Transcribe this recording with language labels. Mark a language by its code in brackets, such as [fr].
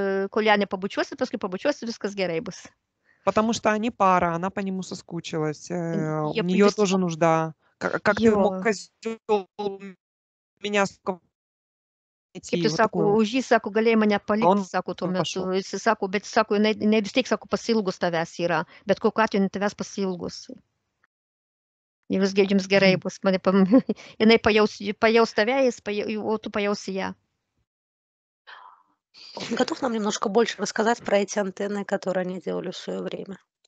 [lt] Kol ją nepabučiuosi, paskui pabučiuosi, viskas gerai bus. [ru] Потому что они пара, она по нему соскучилась. У нее тоже нужда. Как ты мог, козел, меня [lt] Kaip tu sako, už jį, sako, galėjai mane palikti, sako, tuo metu. Jis sako, bet sako, jinai vis tiek, sako, pasilgus tavęs yra, bet kokiu atveju jinai tavęs pasilgus. Jums gerai bus, jinai pajaus tave, o tu pajausi ją. [ru] Он готов нам немножко больше рассказать про эти антенны, которые они делали в свое время?